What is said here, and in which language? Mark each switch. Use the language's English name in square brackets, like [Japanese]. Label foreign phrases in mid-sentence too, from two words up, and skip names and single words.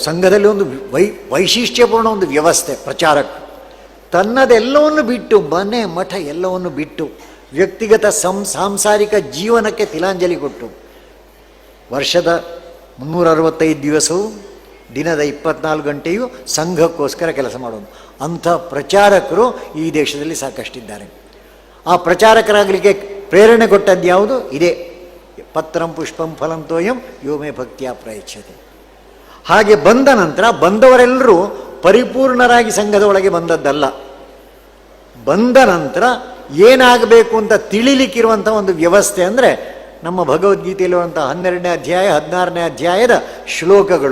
[Kannada] ಸಂಘದಲ್ಲಿ ಒಂದು ವೈಶಿಷ್ಟ್ಯಪೂರ್ಣ ಒಂದು ವ್ಯವಸ್ಥೆ. ಪ್ರಚಾರಕ ತನ್ನದೆಲ್ಲವನ್ನು ಬಿಟ್ಟು, ಮನೆ ಮಠ ಎಲ್ಲವನ್ನು ಬಿಟ್ಟು ವ್ಯಕ್ತಿಗತ ಸಾಂಸಾರಿಕ ಜೀವನಕ್ಕೆ ತಿಲಾಂಜಲಿ ಕೊಟ್ಟು ವರ್ಷದ 365 ದಿವಸವೂ ದಿನದ 24 ಗಂಟೆಯೂ ಸಂಘಕ್ಕೋಸ್ಕರ ಕೆಲಸ ಮಾಡೋದು ಅಂಥ ಪ್ರಚಾರಕರು ಈ ದೇಶದಲ್ಲಿ ಸಾಕಷ್ಟಿದ್ದಾರೆ. ಆ ಪ್ರಚಾರಕರಾಗಲಿಕ್ಕೆ ಪ್ರೇರಣೆ ಕೊಟ್ಟದ್ದು ಯಾವುದು? [Sanskrit] ಇದೇ ಪತ್ರಂ ಪುಷ್ಪಂ ಫಲಂ ತೋಯಂ ಯೋ ಮೇ ಭಕ್ತಿಯ ಪ್ರಯಚ್ಛತೆ. [Kannada] ಹಾಗೆ ಬಂದ ನಂತರ ಬಂದವರೆಲ್ಲರೂ ಪರಿಪೂರ್ಣರಾಗಿ ಸಂಘದ ಒಳಗೆ ಬಂದದ್ದಲ್ಲ. ಬಂದ ನಂತರ ಏನಾಗಬೇಕು ಅಂತ ತಿಳಿಲಿಕ್ಕಿರುವಂಥ ಒಂದು ವ್ಯವಸ್ಥೆ ಅಂದರೆ ನಮ್ಮ ಭಗವದ್ಗೀತೆಯಲ್ಲಿರುವಂಥ 12ನೇ ಅಧ್ಯಾಯ 16ನೇ ಅಧ್ಯಾಯದ ಶ್ಲೋಕಗಳು.